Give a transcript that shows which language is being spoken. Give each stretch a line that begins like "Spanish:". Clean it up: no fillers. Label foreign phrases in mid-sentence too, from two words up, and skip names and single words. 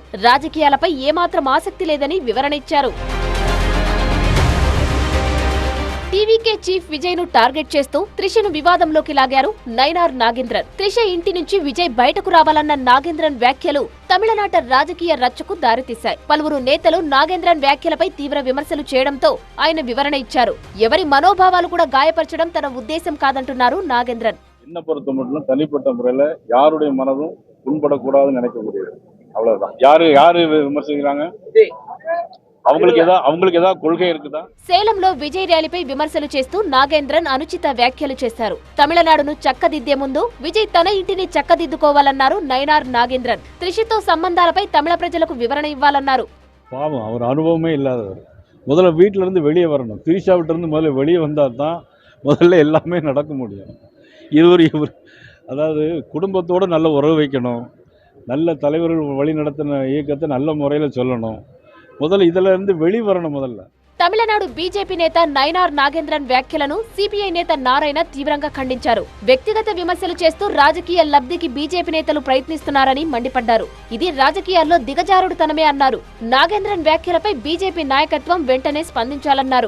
Telugu: రాజకీయాలపై ఏమాత్రం ఆసక్తి లేదని వివరణ ఇచ్చారు. టీవీకే చీఫ్ విజయ్ ను టార్గెట్ చేస్తూ త్రిషను వివాదంలోకి లాగారు నైనార్ నాగేంద్రన్. త్రిష ఇంటి నుంచి విజయ్ బయటకు రావాలన్న నాగేంద్రన్ వ్యాఖ్యలు తమిళనాట రాజకీయ రచ్చకు దారితీశాయి. పలువురు నేతలు నాగేంద్రన్ వ్యాఖ్యలపై తీవ్ర విమర్శలు చేయడంతో ఆయన వివరణ ఇచ్చారు. ఎవరి మనోభావాలు కూడా గాయపరచడం తన ఉద్దేశం కాదంటున్నారు నాగేంద్రన్.
Tamil: என்ன பொறுத்த மட்டும் தனிப்பட்ட முறையில யாருடைய மனதும் புண்படக்கூடாதுன்னு நினைக்கக்கூடியது, அவ்வளவுதான். யாரு விமர்சிக்கிறாங்க, அவங்களுக்கு ஏதாவது கொள்கை இருக்குదా?
Telugu: సేలంలో విజయ్ ర్యాలీపై విమర్శలు చేస్తూ నాగేంద్రన్ అనుచిత వ్యాఖ్యలు చేశారు. తమిళనాడును చక్కదిద్దే ముందు విజయ్ తన ఇంటిని చక్కదిద్దుకోవాలన్నారు నైనార్ నాగేంద్రన్. త్రిషతో సంబంధాలపై తమిళ ప్రజలకు వివరణ ఇవ్వాలన్నారు.
Tamil: பாவம், அவர் அனுபவமே இல்லாதவர். முதல்ல வீட்டில இருந்து வெளியே வரணும். திரிஷாவிட்ட இருந்து முதல்ல வெளியே வந்தால் தான் முதல்ல எல்லாமே நடக்க முடியும். இவர் அதாவது குடும்பத்தோடு நல்ல உறவு வைக்கணும், நல்ல தலைவர்கள் வழி நடத்தின இயக்கத்தை நல்ல முறையில் சொல்லணும். முதல்ல இதில் இருந்து வெளிவரணும். முதல்ல
Telugu: తమిళనాడు బీజేపీ నేత నైనార్ నాగేంద్రన్ వ్యాఖ్యలను సిపిఐ నేత నారాయణ తీవ్రంగా ఖండించారు. వ్యక్తిగత విమర్శలు చేస్తూ రాజకీయ లబ్ధికి బీజేపీ నేతలు ప్రయత్నిస్తున్నారని మండిపడ్డారు. ఇది రాజకీయాల్లో దిగజారుడుతనమే అన్నారు. నాగేంద్రన్ వ్యాఖ్యలపై బీజేపీ నాయకత్వం వెంటనే స్పందించాలన్నారు.